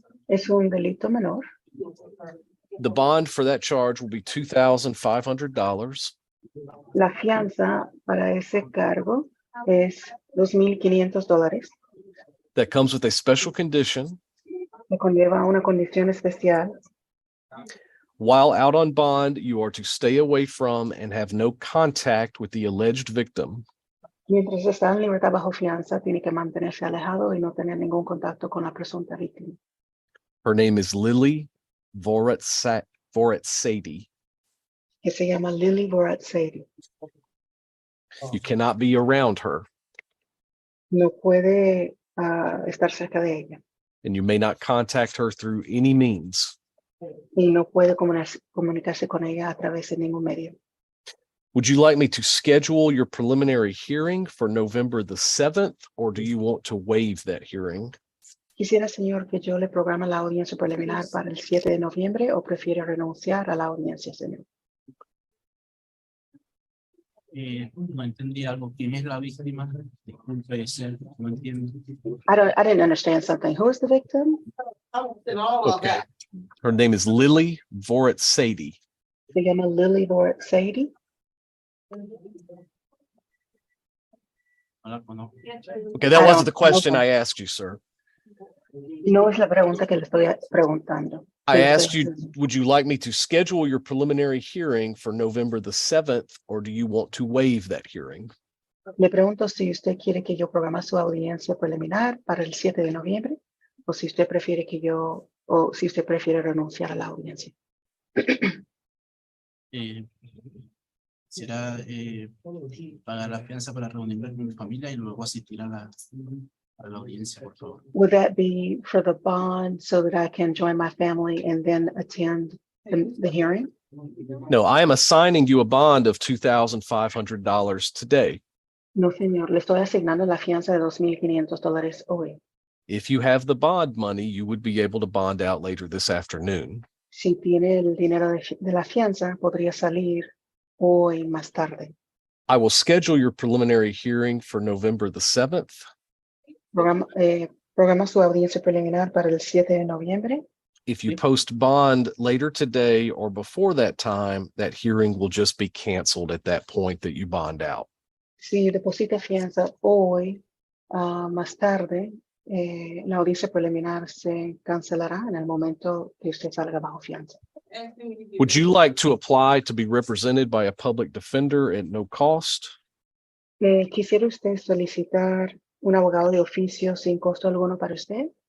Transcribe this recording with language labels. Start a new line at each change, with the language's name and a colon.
Spanish: Es un delito menor.
English: The bond for that charge will be $2,500.
Spanish: La fianza para ese cargo es $2,500.
English: That comes with a special condition.
Spanish: Que conlleva una condición especial.
English: While out on bond, you are to stay away from and have no contact with the alleged victim.
Spanish: Mientras está en libertad bajo fianza, tiene que mantenerse alejado y no tener ningún contacto con la presunta víctima.
English: Her name is Lily Voratsady.
Spanish: Que se llama Lily Voratsady.
English: You cannot be around her.
Spanish: No puede estar cerca de ella.
English: And you may not contact her through any means.
Spanish: Y no puede comunicarse con ella a través de ningún medio.
English: Would you like me to schedule your preliminary hearing for November the 7th, or do you want to waive that hearing?
Spanish: Quisiera, señor, que yo le programe la audiencia preliminar para el 7 de noviembre o prefiere renunciar a la audiencia, señor. No entendí algo. ¿Quién es la víctima? Disculpe, no entiendo.
English: I didn't understand something. Who is the victim? Okay. Her name is Lily Voratsady.
Spanish: Se llama Lily Voratsady. No la conozco.
English: Okay, that wasn't the question I asked you, sir.
Spanish: No es la pregunta que le estoy preguntando.
English: I asked you, would you like me to schedule your preliminary hearing for November the 7th, or do you want to waive that hearing?
Spanish: Le pregunto si usted quiere que yo programe su audiencia preliminar para el 7 de noviembre o si usted prefiere renunciar a la audiencia. Será pagar la fianza para reunirme con mi familia y luego asistir a la audiencia, por favor.
English: Would that be for the bond so that I can join my family and then attend the hearing? No, I am assigning you a bond of $2,500 today.
Spanish: No, señor, le estoy asignando la fianza de $2,500 hoy.
English: If you have the bond money, you would be able to bond out later this afternoon.
Spanish: Si tiene el dinero de la fianza, podría salir hoy más tarde.
English: I will schedule your preliminary hearing for November the 7th.
Spanish: Programa su audiencia preliminar para el 7 de noviembre.
English: If you post bond later today or before that time, that hearing will just be canceled at that point that you bond out.
Spanish: Si deposita fianza hoy, más tarde, la audiencia preliminar se cancelará en el momento que usted salga bajo fianza.
English: Would you like to apply to be represented by a public defender at no cost?
Spanish: ¿Quisiera usted solicitar un abogado de oficio sin costo alguno para usted?